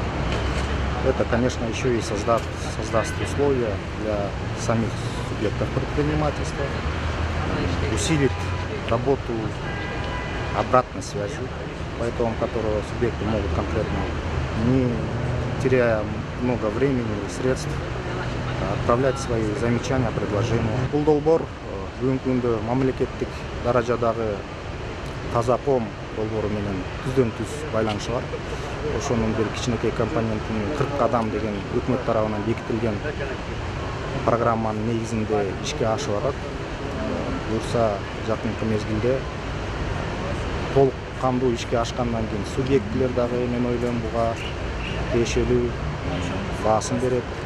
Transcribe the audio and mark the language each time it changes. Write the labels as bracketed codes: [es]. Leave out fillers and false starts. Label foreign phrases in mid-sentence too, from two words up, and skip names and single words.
[ru] Это, конечно, еще и создаст условия для самих субъектов предпринимательства, усилит работу обратной связи, по итогам которого субъекты могут конкретно, не теряя много времени и средств, отправлять свои замечания, предложения. [ky] Бұл долбор бүгінгі күнде мемлекеттік даражадағы Тазаком долбору менен түздөн-түз байланышы бар. Ошонун бир кичинекей компонентин 40 кадам деген өкмөт тарабынан бекитилген программанын негизинде ишке ашып атат. Буюрса жакынкы мезгилде толук кандуу ишке ашкандан кийин субъектилер дагы мен ойлойм буга тиешелүү баасын берет.